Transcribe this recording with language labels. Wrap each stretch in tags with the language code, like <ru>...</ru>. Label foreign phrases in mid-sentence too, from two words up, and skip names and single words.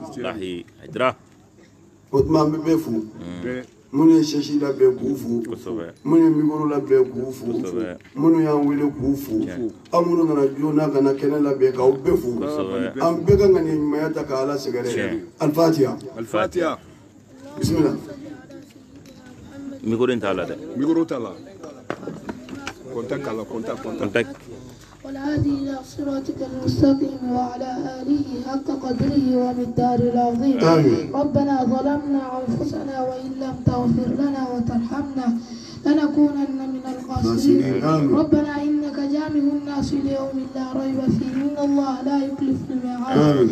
<bm>Wallahi. Ajira. O tuma an bɛ bɛɛ fo. Minnu ye sɛsi labɛn k'u fo. Kosɛbɛ. Minnu ye mikoro labɛn k'u fo. Kosɛbɛ. Minnu y'an wele k'u fo. Aw minnu nana joona ka na kɛnɛ labɛn k'aw bɛɛ fo. Kosɛbɛ. An bɛɛ ka ŋaniya ɲumanya ta k'Ala sɛgɛrɛ. Al-Fatiha. Al-Fatiha. Bismillah. Micro in t'a la dɛ. Micro t'a la. Contact k'a la, contact. Contact.</bm> <ar>والهادي إلى صراطك المستقيم وعلى آله حق قدره ومقداره العظيم. ربنا ظلمنا أنفسنا وإن لم تغفر لنا وترحمنا لنكونن من الخاسرين. ربنا إنك جامع الناس ليوم لا ريب فيه إن الله لا يخلف الميعاد.</ar>